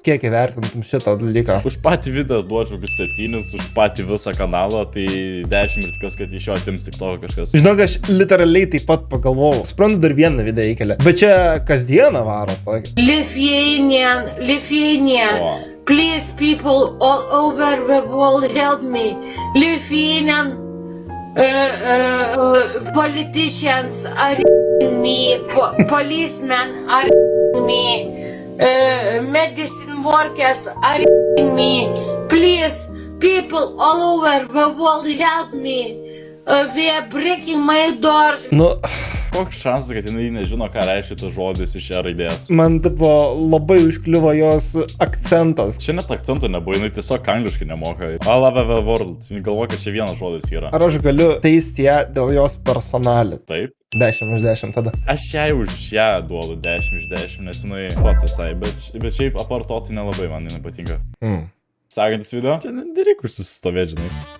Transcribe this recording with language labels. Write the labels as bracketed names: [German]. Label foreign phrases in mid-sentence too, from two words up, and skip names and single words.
[Lithuanian] Kiek įvertintum šitą dalyką? Už patį video duočiau kokius 7, už patį visą kanalą, tai 10 ir tikiuosi, kad iš jo atims tik to kažkas. Žinok, aš literaliai taip pat pagalvojau. Suprantu, dar vieną video įkėlė. Bet čia kasdieną varo. [English] Lithuanian, O. please people all over the world help me. Lithuanian politicians are me, policemen are me, medicine workers are me. Please, people all over the world help me. They are breaking my doors. [Lithuanian] Nu, Koks šansas, kad jinai nežino, ką reiškia tas žodis iš šią raidės. man tipo labai užkliuvo jos akcentas. Čia net akcento nebuvo, jinai tiesiog angliškai nemoka. [English] I love the world. [Lithuanian] Jis galvoja, kad čia vienas žodis yra. Ar aš galiu teisti ją dėl jos personalį? Taip. 10 iš 10 tada. Aš jai už ją duodu 10 iš 10, nes jinai pats visai, bet šiaip apart to tai nelabai man jinai patinka. Sekantis video. Čia nereikia užsistovėti, žinai.